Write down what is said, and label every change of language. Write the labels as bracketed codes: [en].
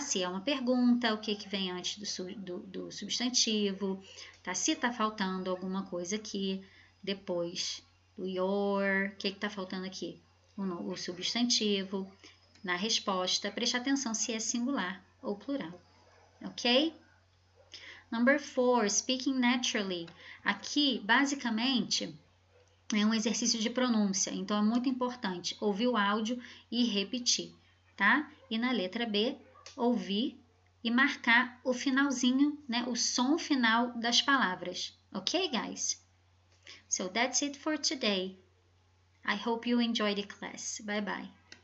[pt] Se é uma pergunta, o que vem antes do substantivo, tá? Se está faltando alguma coisa aqui, depois do your, o que está faltando aqui? O substantivo. Na resposta, preste atenção se é singular ou plural, ok? [en] Number 4, speaking naturally. [pt] Aqui, basicamente, é um exercício de pronúncia, então é muito importante ouvir o áudio e repetir, tá? E na letra B, ouvir e marcar o finalzinho, né? O som final das palavras, [en] ok, guys? So that's it for today. I hope you enjoyed the class. Bye bye.